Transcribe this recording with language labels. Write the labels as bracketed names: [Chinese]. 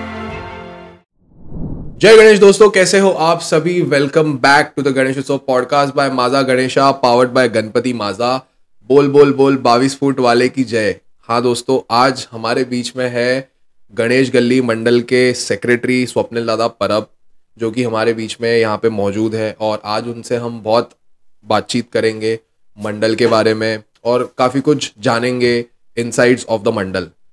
[Hindi] जय गणेश दोस्तों, कैसे हो आप सभी? [English] Welcome back to the Ganesh Utsav podcast by Majha Ganesha, powered by Ganpati Majha. [Hindi] बोल बोल बोल 22 फुट वाले की जय. हाँ दोस्तों, आज हमारे बीच में है गणेश गली मंडल के सेक्रेटरी स्वप्निल दादा परब, जो कि हमारे बीच में यहाँ पे मौजूद है. और आज उनसे हम बहुत बातचीत करेंगे मंडल के बारे में और काफ़ी कुछ जानेंगे [English] Insides of the mandal.